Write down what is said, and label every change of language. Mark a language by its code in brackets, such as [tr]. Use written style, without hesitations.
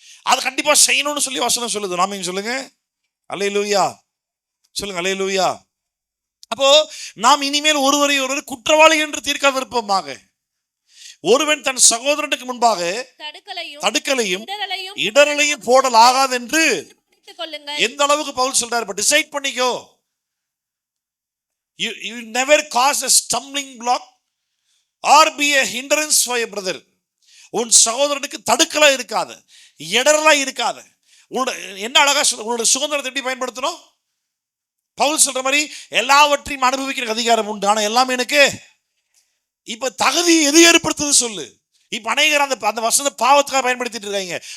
[ta] அது கண்டிப்பா செய்யணும்னு சொல்லி வசனம் சொல்லுது. நாம சொல்லுங்க அல்லேலூயா. சொல்லுங்க அல்லேலூயா. அப்போ நாம் இனிமேல் ஒருவரை ஒருவர் குற்றவாளி என்று தீர்க்காதிருப்போமாக. ஒருவன் தன் சகோதரனுக்கு முன்பாக தடுக்கலையும் இடரலையும் போடல் ஆகாது என்று எந்த அளவுக்கு பவுல் சொல்றாரு? பட் டிசைட் பண்ணிக்கோ. [en] You never cause a stumbling block or be a hindrance for your brother. [ta] உன் சகோதரனுக்கு தடுக்கலா இருக்காது, இடரலா இருக்காது. என்ன அழகா சொல்ல, உன்னோட சுதந்திரத்தை எப்படி பயன்படுத்தணும்? பவுல் சொல்ற மாதிரி எல்லாவற்றையும் அனுபவிக்கிற அதிகாரம் உண்டு, ஆனா எல்லாமே எனக்கு. இப்ப தகுதி எது ஏற்படுத்துது சொல்லு. இப்ப அநேகர் அந்த வசனத்தை பாவத்துக்காக பயன்படுத்திட்டு இருக்காங்க.